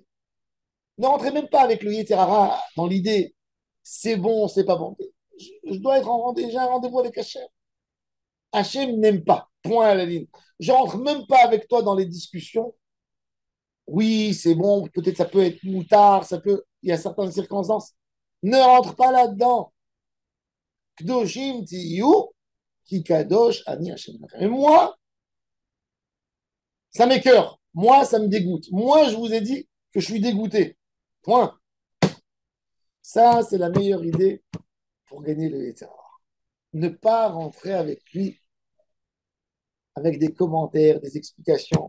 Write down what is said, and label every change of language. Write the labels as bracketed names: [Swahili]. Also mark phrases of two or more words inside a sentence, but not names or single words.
[French] Ne rentrez même pas avec le Yeterara dans l'idée c'est bon, c'est pas bon. Je dois être en rendez-vous, j'ai un rendez-vous avec Hachem. Hachem n'aime pas. Point à la ligne. Je rentre même pas avec toi dans les discussions. Oui, c'est bon, peut-être ça peut être moutard, ça peut, il y a certaines circonstances. Ne rentre pas là-dedans. [Hebrew] קדושים תהיו כי קדוש אני ה. [French] Et moi, ça m'écœure. Moi, ça me dégoûte. Moi, je vous ai dit que je suis dégoûté. Point. Ça, c'est la meilleure idée pour gagner le Yeter. Ne pas rentrer avec lui avec des commentaires, des explications.